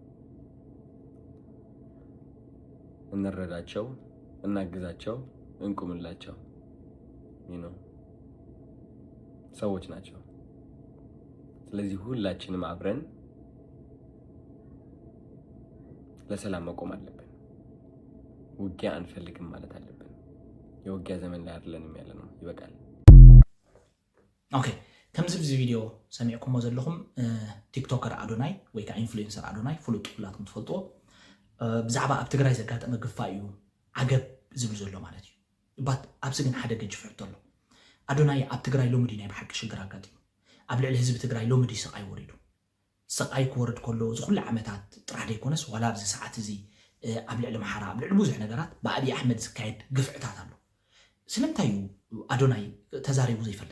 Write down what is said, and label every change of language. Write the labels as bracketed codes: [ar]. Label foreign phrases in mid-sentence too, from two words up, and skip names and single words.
[am] እንረዳቸው፣ እናግዛቸው፣ እንቁምላቸው። ሰዎች ናቸው። ስለዚህ ሁላችንም አብረን ለሰላም መቆም አለብን። ውጊያ አንፈልግም ማለት አለብን። የውጊያ ዘመን ላይ አይደለንም ያለነው። ይበቃል። [ti] ኦኬ ከምዚ ብዚ ቪዲዮ ሰሚዕኩሞ ዘለኹም ቲክቶከር አዶናይ ወይ ከዓ ኢንፍሉዌንሰር አዶናይ ፍሉጥ ኩላኩም ትፈልጥዎ ብዛዕባ ኣብ ትግራይ ዘጋጠመ ግፋእ እዩ ዓገብ ዝብል ዘሎ ማለት እዩ። ባት ኣብዚ ግን ሓደ ገጅፍ ሕቶ ኣሎ። አዶናይ ኣብ ትግራይ ሎምዲ ናይ ብሓቂ ሽግር ኣጋጢሙ ኣብ ልዕሊ ህዝቢ ትግራይ ሎምዲ ስቃይ ወሪዱ ስቃይ ክወርድ ከሎ ዝኩሉ ዓመታት ጥራሕ ደይኮነስ ዋላ ኣብዚ ሰዓት እዚ ኣብ ልዕሊ ማሓራ ኣብ ልዕሊ ብዙሕ ነገራት ብኣብዪ ኣሕመድ ዝካየድ ግፍዕታት ኣሎ። ስለምንታይ እዩ አዶናይ ተዛሪቡ ዘይፈልጥ?